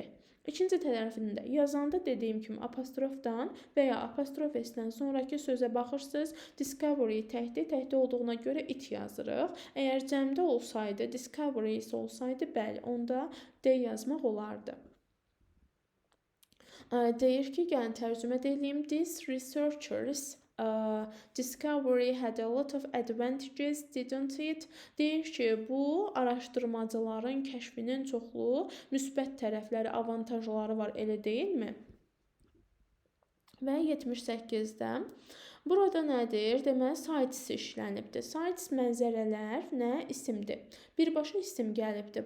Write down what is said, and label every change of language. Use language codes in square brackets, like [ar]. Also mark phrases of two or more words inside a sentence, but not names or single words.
[az] İkinci tərəfində yazanda dediyim kimi apostrofdan və ya apostrof s-dən sonraki sözə baxırsınız. Discovery təkdə olduğuna görə it yazırıq. Əgər cəmdə olsaydı, discovery olsaydı, bəli, onda D yazmaq olardı. Deyir ki, gəlin tərcümə edeyim. [en] These researchers discovery had a lot of advantages, didn't it? [az] Deyir ki, bu araşdırmacıların kəşfinin çoxlu müsbət tərəfləri, avantajları var, elə deyilmi? Və 78-də burada nədir? Deməli, sites işlənibdir. Sites mənzərələr nə? İsimdir. Birbaşa isim gəlibdir.